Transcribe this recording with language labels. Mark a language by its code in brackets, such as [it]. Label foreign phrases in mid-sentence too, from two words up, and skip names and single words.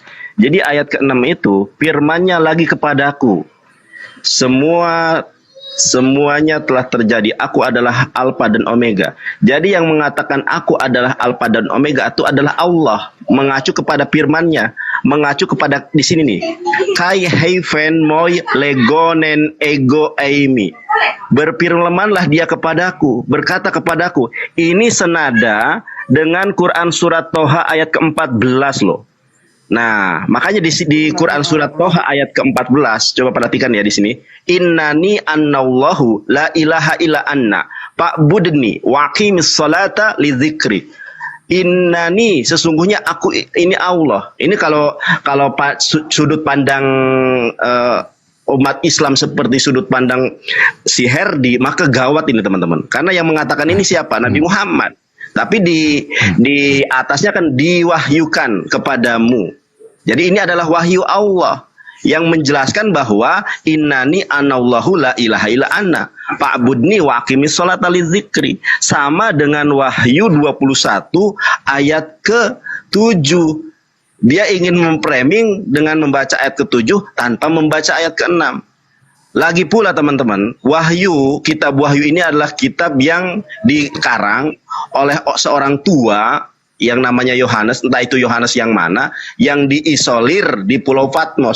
[id] Jadi ayat ke-6 itu firman-Nya lagi kepadaku. Semuanya telah terjadi. Aku adalah Alfa dan Omega. Jadi yang mengatakan aku adalah Alfa dan Omega itu adalah Allah, mengacu kepada firman-Nya, mengacu kepada di sini nih. [el] Καὶ εἶπέν μοι γέγοναν ἐγώ εἰμι. [id] Berfirmanlah dia kepadaku, berkata kepadaku. Ini senada dengan Quran surat Toha ayat ke-14 loh. Nah, makanya di Quran surat Toha ayat ke-14, coba perhatikan ya di sini. [ar] إنني أنا الله لا إله إلا أنا فاعبدني وأقم الصلاة لذكري. إنني, [id] sesungguhnya aku ini Allah. Ini kalau sudut pandang umat Islam seperti sudut pandang si Herdi, maka gawat ini teman-teman. Karena yang mengatakan ini siapa? Nabi Muhammad. Tapi di atasnya kan diwahyukan kepadamu. Jadi ini adalah wahyu Allah yang menjelaskan bahwa [ar] إنني أنا الله لا إله إلا أنا فاعبدني وأقم الصلاة لذكري. [id] Sama dengan Wahyu 21 ayat ke-7. Dia ingin memframing dengan membaca ayat ke-7 tanpa membaca ayat ke-6. Lagi pula teman-teman, kitab Wahyu ini adalah kitab yang dikarang oleh seorang tua yang namanya Yohanes, entah itu Yohanes yang mana, yang diisolir di Pulau Patmos.